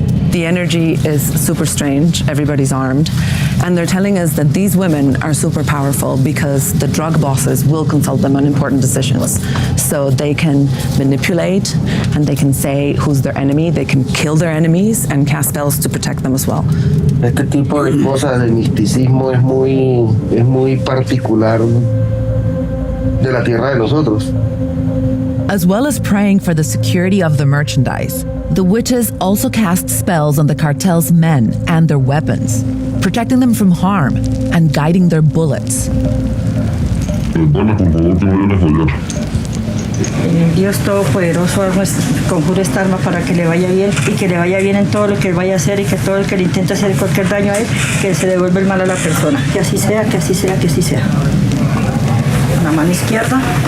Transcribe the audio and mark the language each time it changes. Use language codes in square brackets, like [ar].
[en] The energy is super strange. Everybody's armed. And they're telling us that these women are super powerful because the drug bosses will consult them on important decisions. So they can manipulate and they can say who's their enemy. They can kill their enemies and cast spells to protect them as well. [es] Este tipo de cosas, el misticismo es muy particular de la tierra de nosotros. [en] As well as praying for the security of the merchandise, the witches also cast spells on the cartel's men and their weapons, protecting them from harm and guiding their bullets. [es] Dale, por favor, que vayan a fallar. El Dios Todopoderoso conjura esta arma para que le vaya bien y que le vaya bien en todo lo que él vaya a hacer y que todo el que le intente hacer cualquier daño a él, que se devuelva el mal a la persona. Que así sea, que así sea, que así sea. La mano izquierda.